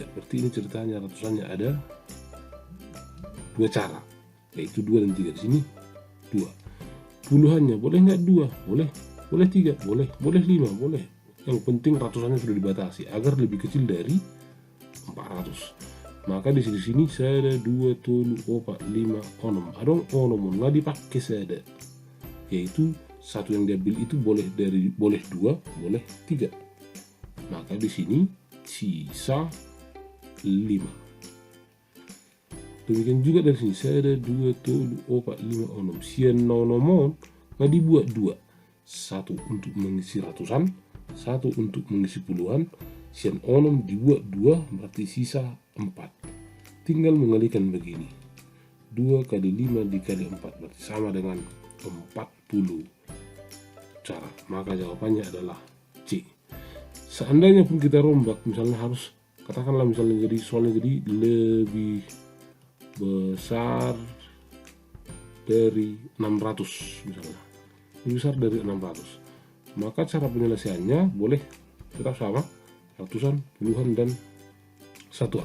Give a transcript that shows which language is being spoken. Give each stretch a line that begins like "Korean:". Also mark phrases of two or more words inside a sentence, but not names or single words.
Indonesian: Berarti ini ceritanya ratusannya ada 2 cara, yaitu 2 dan 3. Di sini 2. Puluhannya boleh nggak 2? Boleh. Boleh 3? Boleh. Boleh 5? Boleh. Yang penting ratusannya sudah dibatasi agar lebih kecil dari 400. Maka di sini saya ada 2 tolu 4 5 onom.
Batak Toba: Adong onom
Indonesian: nggak dipakai saya, yaitu satu yang diambil itu boleh 2, boleh 3. Maka di sini sisa 5. Demikian juga dari sini saya ada 2 tolu 4 5 onom.
Batak Toba: Sian nonomon
Indonesian: nggak dibuat 2. Satu untuk mengisi ratusan, satu untuk mengisi puluhan.
Batak Toba: Sian onom
Indonesian: dibuat 2, berarti sisa 4. Tinggal mengalikan begini. 2 kali 5 dikali 4 berarti sama dengan 40 cara. Maka jawabannya adalah C. Seandainya pun kita rombak, misalnya harus, katakanlah misalnya jadi soalnya jadi lebih besar dari 600 misalnya, lebih besar dari 600, maka cara penyelesaiannya boleh tetap sama, ratusan, puluhan, dan satuan.